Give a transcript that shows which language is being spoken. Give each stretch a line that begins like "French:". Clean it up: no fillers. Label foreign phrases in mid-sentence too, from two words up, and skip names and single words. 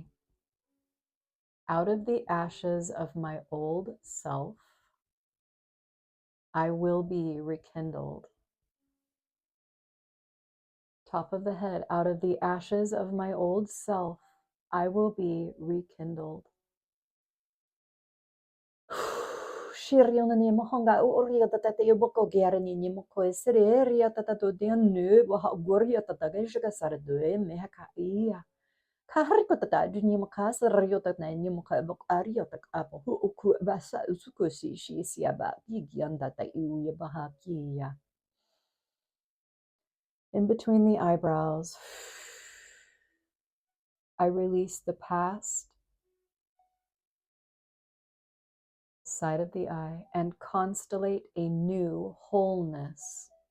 English: Out of the ashes of my old self, I will be rekindled. Top of the head. Out of the ashes of my old self, I will be rekindled. Shiriona ni mohonga uria tata te boko giarani ni moko sereria tata do de nu wa goria tata geshika sardu me haka ia. Kahariko tata du ni moka sario tata ni moka bok ario tak apo hu uku basa usukusi shi siaba gigianda ta iuya bahakia. In between the eyebrows, I release the past, side of the eye, and constellate a new wholeness.